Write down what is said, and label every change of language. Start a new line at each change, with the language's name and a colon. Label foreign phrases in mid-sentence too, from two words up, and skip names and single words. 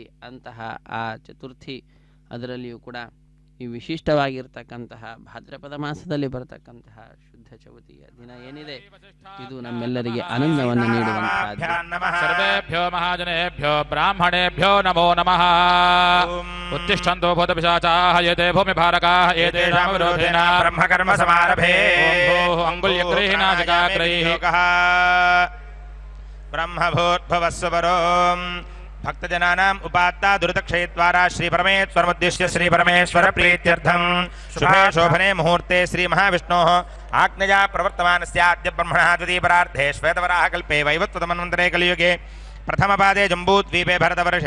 Kannada: ಅಂತಹ ಆ ಚತುರ್ಥಿ, ಅದರಲ್ಲಿಯೂ ಕೂಡ ಈ ವಿಶಿಷ್ಟವಾಗಿರ್ತಕ್ಕಂತಹ ಭಾದ್ರಪದ ಮಾಸದಲ್ಲಿ ಬರತಕ್ಕಂತಹ ಶುದ್ಧ ಚೌತಿಯ ದಿನ ಏನಿದೆ, ಇದು ನಮ್ಮೆಲ್ಲರಿಗೆ ಆನಂದವನ್ನು ನೀಡುವಂತಹದ್ದು.
Sanskrit: ಸರ್ವೇಭ್ಯೋ ಮಹಾಜನೇಭ್ಯೋ ಬ್ರಾಹ್ಮಣೇಭ್ಯೋ ನಮೋ ನಮಃ. ಉತ್ತಿಷ್ಠಂತೋ ಭೂತಪಿಶಾಚಾಃ ಏತೇ ಭೂಮಿಭಾರಕಾಃ ಏತೇಷಾಂ ವಿರೋಧೇನ ಬ್ರಹ್ಮಕರ್ಮ ಸಮಾರಭೇ ಅಂಗುಲ್ಯಗ್ರೈಃ ನಾಸಿಕಾಗ್ರೈಃ ಬ್ರಹ್ಮಭೂರ್ಭುವಸ್ವರೋ ಭಕ್ತಜನಾನಾಂ ಉಪಾತ್ತಾ ದುರಿತಕ್ಷಯದ್ವಾರಾ ಶ್ರೀ ಪರಮೇಶ್ವರಮುದ್ದೇಶ್ಯ ಶ್ರೀ ಪರಮೇಶ್ವರ ಪ್ರೀತ್ಯರ್ಥಂ ಶುಭೇ ಶೋಭನೆ ಮುಹೂರ್ತೆ ಶ್ರೀ ಮಹಾವಿಷ್ಣೋಃ ಆಜ್ಞೆಯಾ ಪ್ರವರ್ತಮಾನಸ್ಯಾದ್ಯ ಬ್ರಹ್ಮಣಃ ದ್ವಿತೀಯಪರಾರ್ಧೆ ಶ್ವೇತವರಾಹ ಕಲ್ಪೆ ವೈವತ್ವತಮನ್ವಂತರೆ ಕಲಿಯುಗೆ ಪ್ರಥಮಪಾದೆ ಜಂಬೂದ್ವೀಪೆ ಭರತವರ್ಷೆ